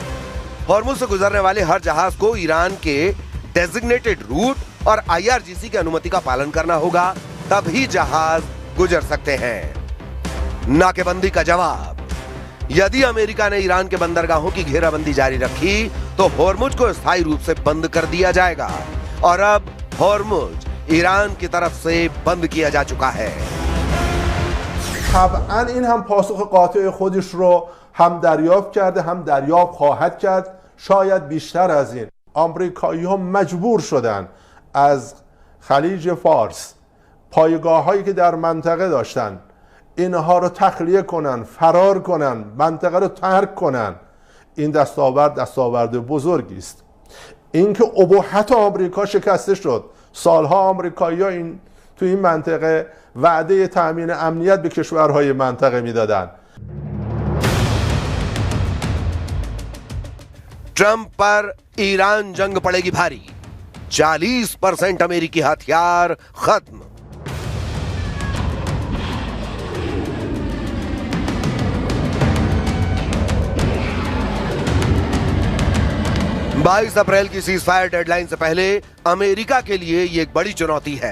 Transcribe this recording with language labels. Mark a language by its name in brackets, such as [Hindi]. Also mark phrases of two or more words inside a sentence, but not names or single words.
[Hindi] हॉर्मुज से गुजरने वाले हर जहाज को ईरान के [English] designated route [Hindi] और IRGC की अनुमति का पालन करना होगा, तभी जहाज गुजर सकते हैं। नाकेबंदी का जवाब, यदि अमेरिका ने ईरान के बंदरगाहों की घेराबंदी जारी रखी तो हॉर्मुज को स्थायी रूप से बंद कर दिया जाएगा और अब हॉर्मुज ईरान की तरफ से बंद किया जा चुका है। [Persian] طبعا این هم پاسخ قاطع خودش رو هم دریافت کرده هم دریافت خواهد کرد، شاید بیشتر از این. آمریکایی ها مجبور شدن از خلیج فارس پایگاه هایی که در منطقه داشتن اینها رو تخلیه کنن، فرار کنن، منطقه رو ترک کنن. این دستاورد بزرگی است. اینکه ابهت آمریکا شکسته شد. سالها آمریکایی‌ها تو این منطقه وعده تأمین امنیت به کشورهای منطقه میدادن. [Hindi] ट्रंप पर ईरान जंग पड़ेगी भारी, 40% अमेरिकी हथियार खत्म। बाईस अप्रैल की [English] ceasefire deadline [Hindi] से पहले अमेरिका के लिए ये एक बड़ी चुनौती है।